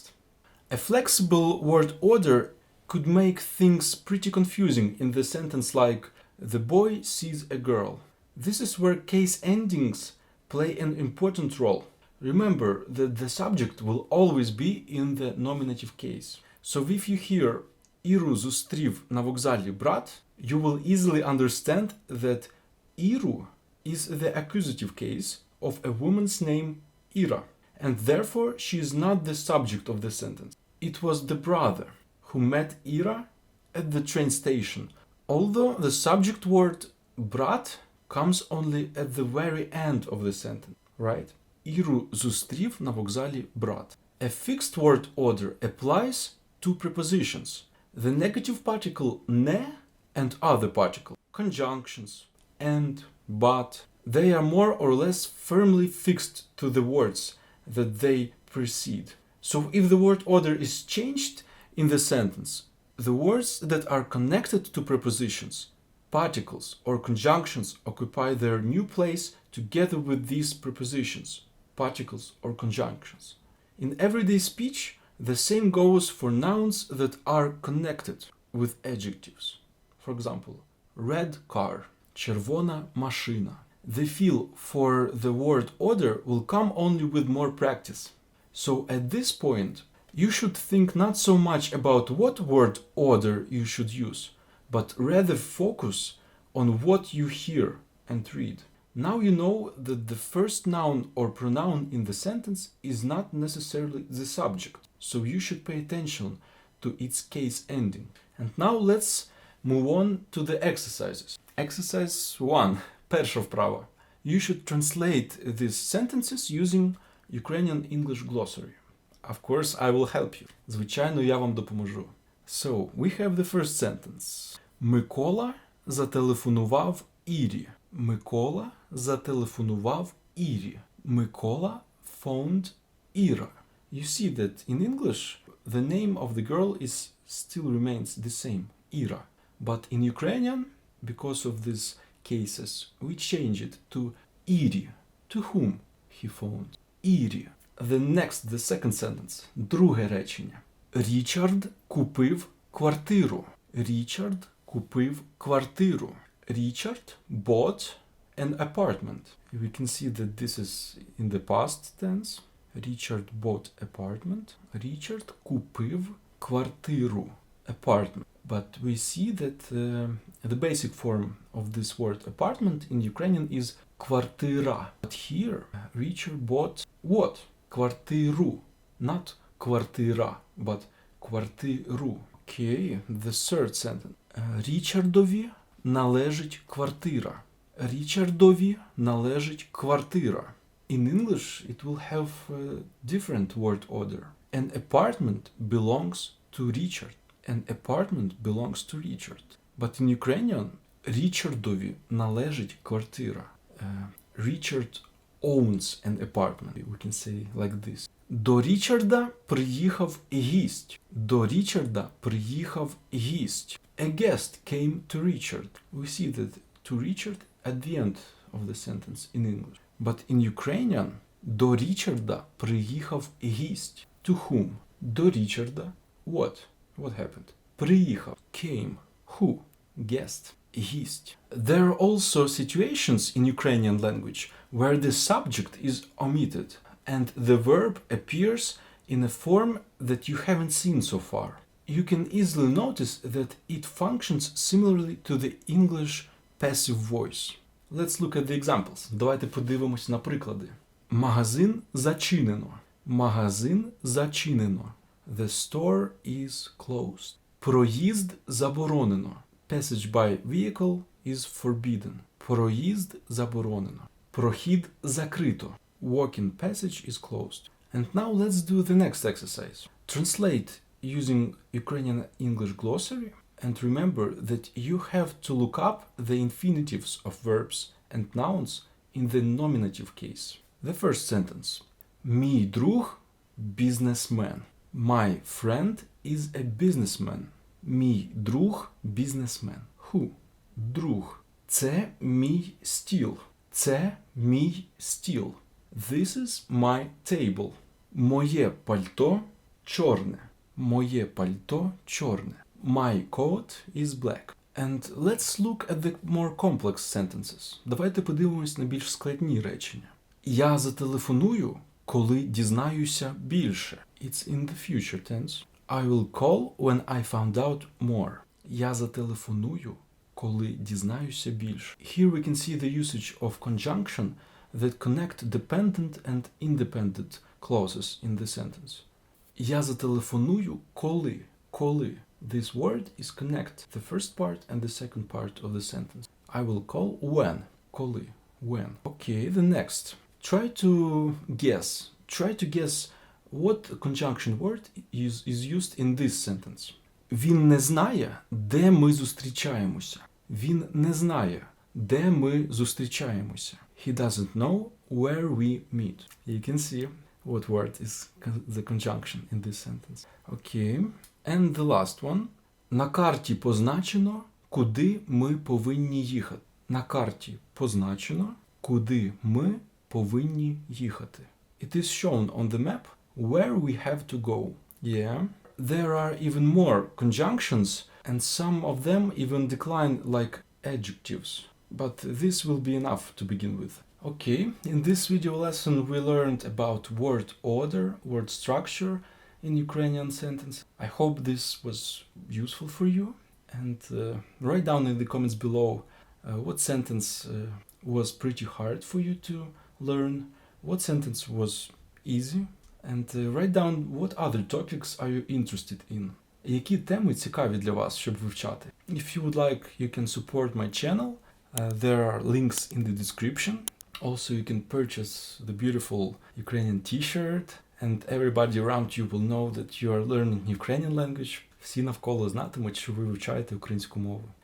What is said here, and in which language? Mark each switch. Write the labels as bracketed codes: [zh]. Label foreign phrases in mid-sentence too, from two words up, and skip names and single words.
[en] A flexible word order could make things pretty confusing in the sentence like "the boy sees a girl." This is where case endings play an important role. Remember that the subject will always be in the nominative case. So if you hear [uk] "Іру зустрів на вокзалі брат", [en] you will easily understand that Iru is the accusative case of a woman's name Ira, and therefore she is not the subject of the sentence. It was the brother who met Ira at the train station, although the subject word brat comes only at the very end of the sentence, right? [uk] Іру зустрів на вокзалі брат. [en] A fixed word order applies to prepositions. The negative particle ne and other particle, conjunctions, and, but, they are more or less firmly fixed to the words that they precede. So if the word order is changed in the sentence, the words that are connected to prepositions, particles, or conjunctions occupy their new place together with these prepositions, particles, or conjunctions. In everyday speech, the same goes for nouns that are connected with adjectives. For example, red car, [uk] червона машина. [en] The feel for the word order will come only with more practice. So at this point, you should think not so much about what word order you should use, but rather focus on what you hear and read. Now you know that the first noun or pronoun in the sentence is not necessarily the subject, so you should pay attention to its case ending. And now let's move on to the exercises. Exercise 1. [uk] Перша вправа. [en] You should translate these sentences using Ukrainian English glossary. Of course, I will help you. [uk] Звичайно, я вам допоможу. [en] So, we have the first sentence. [uk] Микола зателефонував Ірі. Микола зателефонував Ірі. [en] Микола phoned Ira. You see that in English, the name of the girl is still remains the same, Ira. But in Ukrainian, because of these cases, we change it to Iri. To whom he phoned? Iri. The second sentence. [uk] Друге речення. Річард купив квартиру. Річард купив квартиру. [en] Richard bought an apartment. We can see that this is in the past tense. Richard bought apartment. [uk] Richard купив квартиру. [en] Apartment. But we see that the basic form of this word apartment in Ukrainian is квартира. But here, Richard bought what? [uk] Квартиру. Not квартира, but квартиру. [en] Okay, the third sentence. [uk] Річардові належить квартира. Річардові належить квартира. [en] In English, it will have a different word order. An apartment belongs to Richard. An apartment belongs to Richard. But in Ukrainian, [uk] Річардові належить квартира. [en] Richard owns an apartment. We can say like this. [uk] До Річарда приїхав гість. До Річарда приїхав гість. [en] A guest came to Richard. We see that to Richard at the end of the sentence in English. But in Ukrainian, [uk] до Річарда приїхав гість. [en] To whom? [uk] До Річарда. [en] What? What happened? Приїхав. Came. Who? Guest. Гість. There are also situations in Ukrainian language where the subject is omitted and the verb appears in a form that you haven't seen so far. You can easily notice that it functions similarly to the English passive voice. Let's look at the examples. [uk] Давайте подивимось на приклади. Магазин зачинено. Магазин зачинено. [en] The store is closed. [uk] Проїзд заборонено. [en] Passage by vehicle is forbidden. [uk] Проїзд заборонено. Прохід закрито. [en] Walk-in passage is closed. And now let's do the next exercise. Translate using Ukrainian English glossary and remember that you have to look up the infinitives of verbs and nouns in the nominative case. The first sentence. [uk] Мій друг – businessman. [en] My friend is a businessman. [uk] Мій друг – [en] businessman. Who? [uk] Друг. Це мій стіл. Це мій стіл. [en] This is my table. [uk] Моє пальто чорне. Моє пальто чорне. [en] My coat is black. And let's look at the more complex sentences. [uk] Давайте подивимось на більш складні речення. Я зателефоную, коли дізнаюся більше. [en] It's in the future tense. I will call when I found out more. [uk] Я зателефоную, коли дізнаюся більше. [en] Here we can see the usage of conjunction that connect dependent and independent clauses in the sentence. [uk] Я зателефоную, коли. Коли. [en] This word is connect the first part and the second part of the sentence. I will call when. Коли. When. Okay, the next. Try to guess what conjunction word is used in this sentence. [uk] Він не знає, де ми зустрічаємося. Він не знає, де ми зустрічаємося. [en] He doesn't know where we meet. You can see what word is the conjunction in this sentence. Okay. And the last one. [uk] На карті позначено, куди ми повинні їхати. На карті позначено, куди ми повинні їхати. [en] It is shown on the map where we have to go. Yeah. There are even more conjunctions and some of them even decline like adjectives. But this will be enough to begin with. Okay, in this video lesson we learned about word order, word structure in Ukrainian sentence. I hope this was useful for you, and write down in the comments below what sentence was pretty hard for you to learn, what sentence was easy, and write down what other topics are you interested in. [uk] Які теми цікаві для вас, щоб вивчати. [en] If you would like, you can support my channel. There are links in the description. Also, you can purchase the beautiful Ukrainian t-shirt, and everybody around you will know that you are learning Ukrainian language. [uk] Всі навколо знатимуть, що ви вивчаєте українську мову.